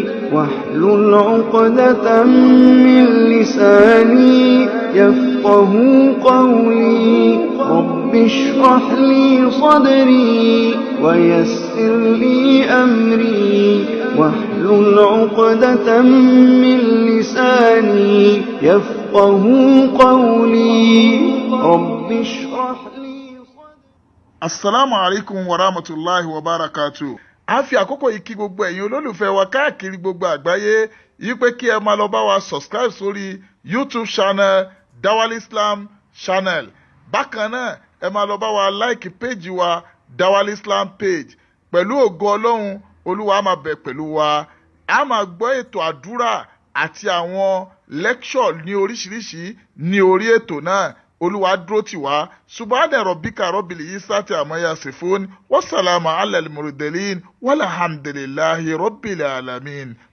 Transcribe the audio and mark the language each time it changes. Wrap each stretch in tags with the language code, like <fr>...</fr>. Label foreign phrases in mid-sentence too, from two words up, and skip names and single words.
<ar>واحلل عقدة من لساني يفقه قولي رب اشرح لي صدري ويسر لي أمري واحلل عقدة من لساني يفقه قولي رب اشرح لي. السلام عليكم ورحمة الله وبركاته.</ar> <yo>A fi àkókò yìí kí gbogbo ẹ̀yin olólùfẹ́ wa káàkiri gbogbo àgbáyé yìí pé kí ẹ máa lọ bá wa subscribe sórí YouTube channel Dawal Islam channel. Bákan náà ẹ máa lọ bá wa like page wa Dawal Islam page. Pẹ̀lú ògo Ọlọ́run Olúwa máa bẹ̀ pẹ̀lú wa. A máa gbọ́ ètò àdúrà àti àwọn lecture ní oríṣiríṣi ní orí ètò náà. Olúwa dúró tì wá.</yo> <ar>سبحان ربك رب العزة عما يصفون وسلام على المرسلين والحمد لله رب العالمين.</ar>